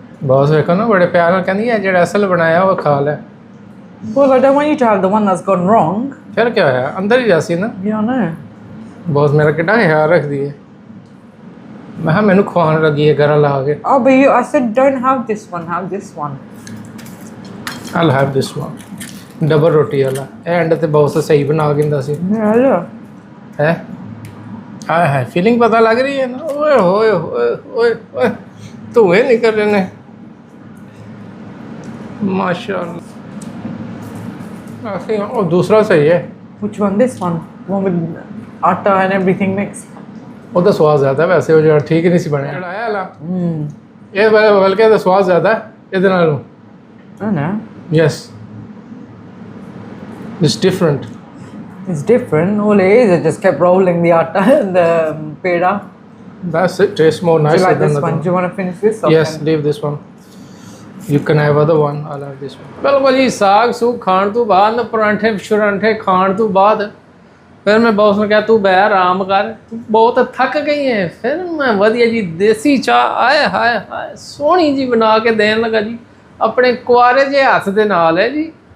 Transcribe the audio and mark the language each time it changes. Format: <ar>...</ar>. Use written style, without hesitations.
<pa>Boss ਵੇਖੋ ਨਾ ਬੜੇ ਪਿਆਰ ਨਾਲ ਕਹਿੰਦੀ ਹੈ ਜਿਹੜਾ ਅਸਲ ਬਣਾਇਆ ਉਹ ਖਾ ਲੈ।</pa> <en>Well, I don't want you to have the one that's gone wrong.</en> <pa>ਫਿਰ ਕੀ ਹੋਇਆ, ਅੰਦਰ ਹੀ ਜਾਸੀ ਨਾ।</pa> <en>Yeah, I know.</en> <pa>ਬੌਸ ਮੇਰਾ ਕਿੱਡਾ ਖਿਆਲ ਰੱਖਦੀ ਹੈ। ਮੈਂ ਕਿਹਾ ਮੈਨੂੰ ਖਵਾਉਣ ਲੱਗੀ ਹੈ ਗਰਾਂ ਲਾ ਕੇ।</pa> <en>Oh, but I said don't have this one, have this one. I'll have this one.</en> <pa>Double ਰੋਟੀ ਵਾਲਾ ਇਹ ਐਂਡ ਤੇ ਬੌਸ ਸਹੀ ਬਣਾ ਕੇ ਦਿੰਦਾ ਸੀ।</pa> <en>Yeah, look.</en> <pa>ਹੈ ਹਾਏ ਹਾਏ ਫੀਲਿੰਗ ਪਤਾ ਲੱਗ ਰਹੀ ਹੈ ਨਾ। ਓਏ ਹੋਏ ਹੋਏ ਓਏ ਓਏ ਧੂਏ ਨਿਕਲ ਰਹੇ ਨੇ ਮਾਸ਼ਾਅੱਲਾ। ਅਸੀਂ ਉਹ ਦੂਸਰਾ ਸਹੀ ਹੈ।</pa> <en>Which one? This one. One with atta and everything mixed.</en> <pa>ਉਹਦਾ ਸਵਾਦ ਜ਼ਿਆਦਾ ਵੈਸੇ, ਉਹ ਜਿਹੜਾ ਠੀਕ ਨਹੀਂ ਸੀ ਬਣਿਆ ਜਿਹੜਾ ਇਹ ਵਾਲਾ। ਇਹ ਬਲਕਿ ਇਹਦਾ ਸਵਾਦ ਜ਼ਿਆਦਾ ਇਹਦੇ ਨਾਲੋਂ।</pa> <en>I don't know. Yes, it's different. It's different. All it is, I just kept rolling the atta and the peda. That's it. Tastes more Do nicer you like than this the one? one. Do you want to finish this? Or Yes, leave this one. You can have other one. I'll have this one.</en> <pa>ਬਿਲਕੁਲ ਜੀ ਸਾਗ ਸੂਗ ਖਾਣ ਤੋਂ ਬਾਅਦ ਨਾ ਪਰਾਂਠੇ ਸ਼ਰਾਂਠੇ ਖਾਣ ਤੋਂ ਬਾਅਦ ਫਿਰ ਮੈਂ ਬੌਸ ਨੂੰ ਕਿਹਾ ਤੂੰ ਬੈ ਆਰਾਮ ਕਰ, ਤੂੰ ਬਹੁਤ ਥੱਕ ਗਈ ਹੈ। ਫਿਰ ਮੈਂ ਵਧੀਆ ਜੀ ਦੇਸੀ ਚਾਹ ਆਏ ਹਾਏ ਹਾਏ ਸੋਹਣੀ ਜੀ ਬਣਾ ਕੇ ਦੇਣ ਲੱਗਾ ਜੀ ਆਪਣੇ ਕੁਆਰੇ ਜਿਹੇ ਹੱਥ ਦੇ ਨਾਲ ਹੈ ਜੀ।</pa>